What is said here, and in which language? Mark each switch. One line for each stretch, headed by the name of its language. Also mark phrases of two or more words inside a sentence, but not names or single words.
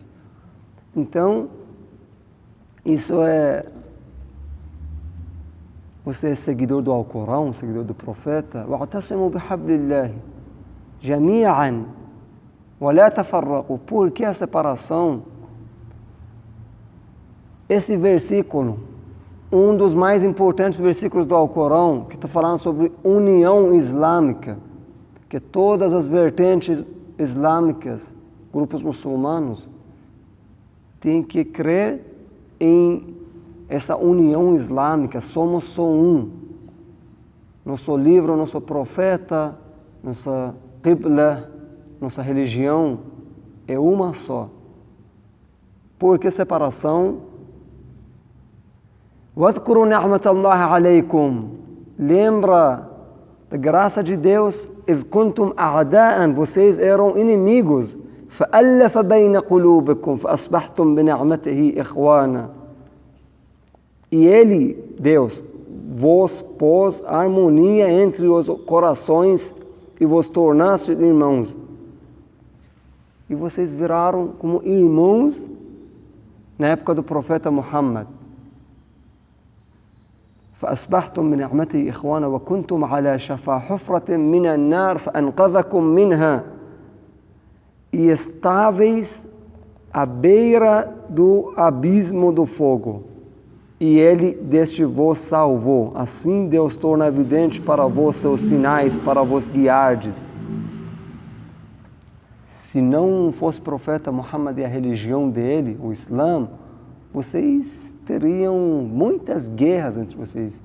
Portuguese: Então, isso é... Você é seguidor do Alcorão, seguidor do profeta.
Arabic: وَاعْتَصِمُوا بِحَبْلِ اللَّهِ جَمِيعًا وَلَا تَفَرَّقُوا.
Portuguese: Por que a separação? Esse versículo, um dos mais importantes versículos do Alcorão, que está falando sobre união islâmica, que todas as vertentes islâmicas, grupos muçulmanos, têm que crer em essa união islâmica. Somos só um. Nosso livro, nosso profeta, nossa qibla, nossa religião é uma só. Por que separação?
Arabic: وَاذْكُرُوا نِعْمَةَ اللَّهِ عَلَيْكُمْ.
Portuguese: Lembra da graça de Deus.
Arabic: إِذْ كُنْتُمْ أَعْدَاءً.
Portuguese: Vocês eram inimigos.
Arabic: فَأَلَّفَ بَيْنَ قُلُوبِكُمْ فَأَصْبَحْتُمْ بِنِعْمَتِهِ إِخْوَانًا.
Portuguese: E Ele, Deus, vos pôs harmonia entre os corações e vos tornaste irmãos. E vocês viraram como irmãos na época do profeta Muhammad.
Arabic: فأصبحتم بنعمته إخوانا وكنتم على شفا حفرة من النار فأنقذكم منها.
Portuguese: E estáveis à beira do abismo do fogo, e Ele deste vos salvou. Assim Deus torna evidente para vós seus sinais, para vos guiardes. Se não fosse profeta Muhammad e a religião dele, o Islã, vocês teriam muitas guerras entre vocês.